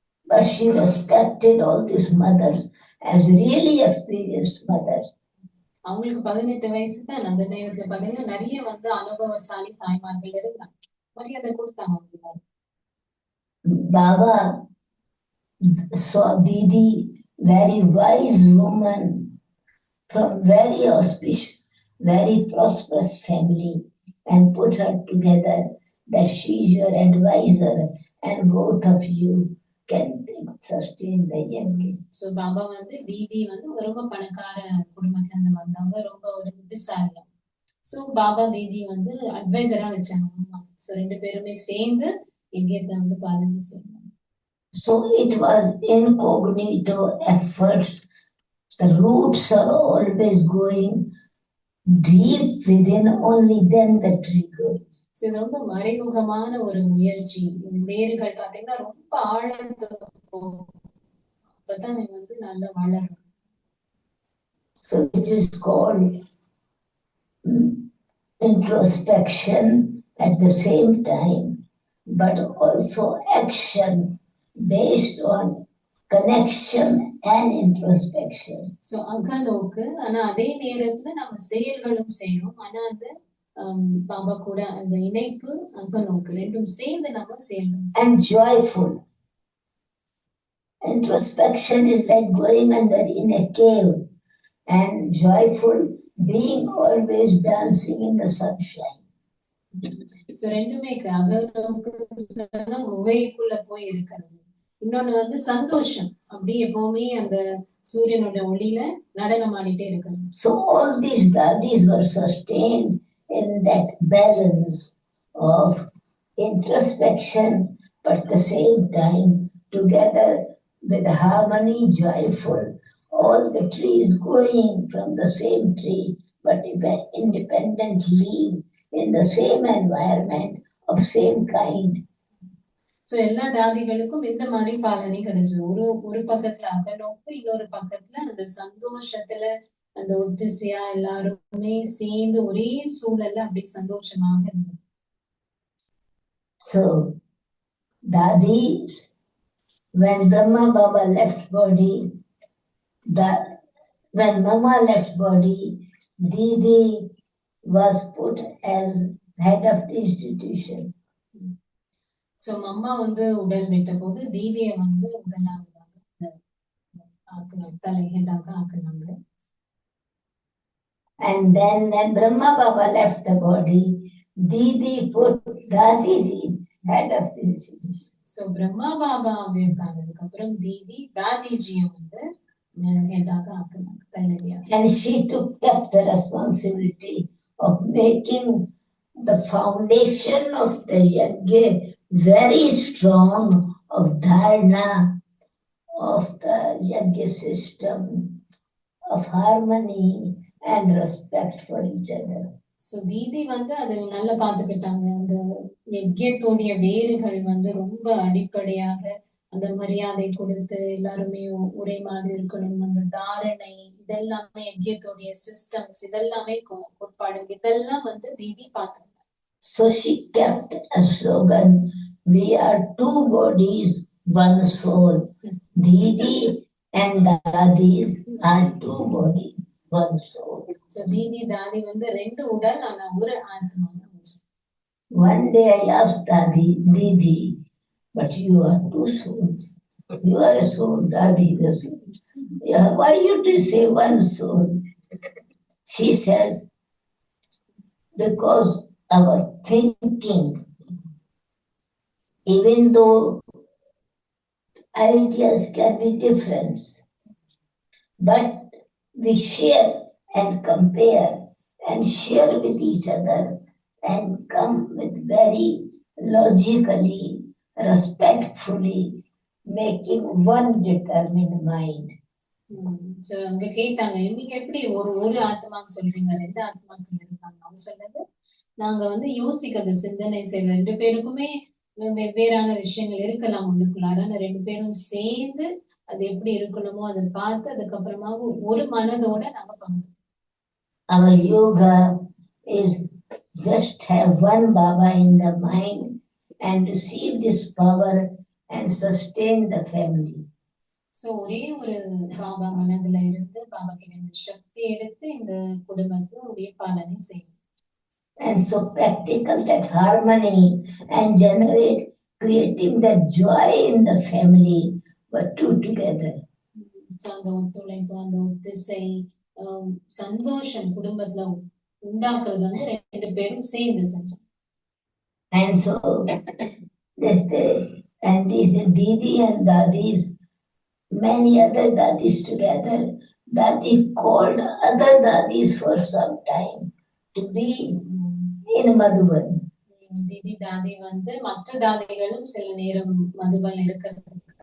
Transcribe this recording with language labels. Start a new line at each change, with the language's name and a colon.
English: But she respected all these mothers as really experienced mothers.
Tamil: அவங்களுக்கு 18 வயசு தான். அந்த நேரத்துல பாத்தீங்கன்னா நிறைய வந்து அனுபவசாலி தாய்மார்கள் இருந்தாங்க, மரியாதை கொடுத்தாங்க.
English: Baba saw Didi, very wise woman from very auspicious, very prosperous family, and put her together that she's your advisor and both of you can sustain the yajna.
Tamil: So Baba வந்து தீதி வந்து ரொம்ப பணக்கார குடும்பத்துல இருந்து வந்தவங்க, ரொம்ப ஒரு புத்திசாலியம். ஸோ பாபா தீதி வந்து அட்வைசரா வச்சாங்க. ஸோ ரெண்டு பேருமே சேர்ந்து யஜ்யத்தை வந்து பாலனை செய்யணும்.
English: So it was incognito efforts. The roots are always going deep within, only then the tree grows.
Tamil: So இது ரொம்ப மறைமுகமான ஒரு முயற்சி. வேர்கள் பார்த்தீங்கன்னா ரொம்ப ஆழத்துக்கு போகும். அப்பதான் நீங்க வந்து நல்லா வளரும்.
English: So it is called introspection at the same time, but also action based on connection and introspection.
Tamil: So அகநோக்கு, ஆனா அதே நேரத்துல நம்ம செயல்களும் செய்யணும். ஆனா அந்த பாபா கூட அந்த இணைப்பு அகநோக்கு ரெண்டும் சேர்ந்து நம்ம செய்யணும்.
English: And joyful. Introspection is like going under in a cave, and joyful being always dancing in the sunshine.
Tamil: So ரெண்டுமே அகநோக்கு சொன்னா குகைக்குள்ள போய் இருக்கிறது, இன்னொன்னு வந்து சந்தோஷம், அப்படி எப்பவுமே அந்த சூரியனோட ஒளியில நடனம் ஆடிட்டே இருக்கிறது.
English: So all these dadis were sustained in that balance of introspection, but at the same time together with harmony, joyful, all the trees going from the same tree, but independent leaf in the same environment of same kind.
Tamil: So எல்லா தாதிகளுக்கும் இந்த மாதிரி பாலனை கிடைச்சது. ஒரு பக்கத்துல அகநோக்கு, இன்னொரு பக்கத்துல அந்த சந்தோஷத்துல அந்த ஒத்திசையா எல்லாருமே சேர்ந்து ஒரே சூழல்ல அப்படி சந்தோஷமாக இருந்தது.
English: So Dadi, when Brahma Baba left body, when Mama left body, Didi was put as head of the institution.
Tamil: So mamma வந்து உடல் விட்ட போது தீதியை வந்து முதலாவதாக ஆக்குனாங்க, தலைஹெட்டாக ஆக்குனாங்க.
English: And then when Brahma Baba left the body, Didi put Dadiji head of the institution.
Tamil: So Brahma Baba ஆனதுக்கு அப்புறம் தீதி தாதிஜியை வந்து ஹெட்டாக ஆக்குனாங்க, தலைவியாக.
English: And she kept the responsibility of making the foundation of the yajna very strong, of dharana, of the yajna system, of harmony and respect for each other.
Tamil: So தீதி வந்து அது நல்லா பார்த்துக்கிட்டாங்க. அந்த யஜ்யத்தோடைய வேர்கள் வந்து ரொம்ப அடிப்படையாக அந்த மரியாதை கொடுத்து எல்லாருமே ஒரே மாதிரி இருக்கணும், அந்த தாரணை, இதெல்லாமே யஜ்யத்தோடைய சிஸ்டம்ஸ், இதெல்லாமே கோட்பாடு, இதெல்லாம் வந்து தீதி பார்த்துக்கிட்டாங்க.
English: So she kept a slogan, we are two bodies, one soul. Didi and Dadis are two bodies, one soul.
Tamil: So தீதி தாதி வந்து ரெண்டு உடல், ஆனா ஒரு ஆத்மா.
English: One day I asked Didi, but you are two souls. You are a soul, Dadi is a soul. Yeah, why you do say one soul? She says, because our thinking, even though ideas can be different, but we share and compare and share with each other and come with very logically, respectfully, making one determined mind.
Tamil: So அங்க கேட்டாங்க, நீங்க எப்படி ஒரு ஆத்மான்னு சொல்றீங்க, ரெண்டு ஆத்மாக்கள் இருக்காங்க? அவங்க சொன்னது, நாங்க வந்து யோசிக்கிறது, சிந்தனை செய்யறது, ரெண்டு பேருக்குமே வெவ்வேறான விஷயங்கள் இருக்கலாம் உள்ளுக்குள்ளார, ரெண்டு பேரும் சேர்ந்து அது எப்படி இருக்கணுமோ அதை பார்த்து அதுக்கப்புறமா ஒரு மனதோட நாங்க பங்கு.
English: Our yoga is just have one Baba in the mind and receive this power and sustain the family.
Tamil: So ஒரே ஒரு பாபா மனதுல இருந்து பாபா கிட்ட இந்த சக்தி எடுத்து இந்த குடும்பத்தை உடைய பாலனை செய்யும்.
English: And so practical that harmony and generate creating that joy in the family were two together.
Tamil: So அந்த ஒத்துழைப்பு, அந்த ஒத்திசை, சந்தோஷம் குடும்பத்துல உண்டாக்குறது வந்து 2 பேரும் சேர்ந்து செஞ்சாங்க.
English: And so these Didi and Dadis, many other Dadis together, Dadi called other Dadis for some time to be in Madhuban.
Tamil: திதி தாதி வந்து மற்ற தாதிகளும் சில நேரம் மதுபன் இருக்கிறதுக்காக.